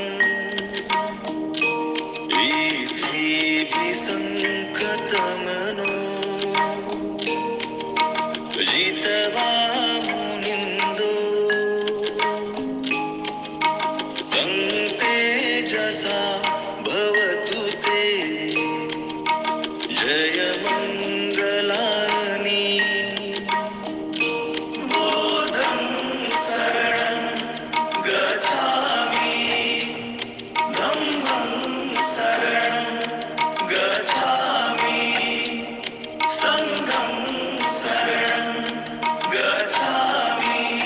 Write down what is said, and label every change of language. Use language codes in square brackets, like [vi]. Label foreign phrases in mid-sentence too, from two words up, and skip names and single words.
[pi] वीथिभिसङ्कतमनो जित्वा मुनिन्दो तं तेजसा भवतु ते जयमङ्गलानि बुद्धं शरणं गच्छामि धम्मं शरणं गच्छामि संघं शरणं गच्छामि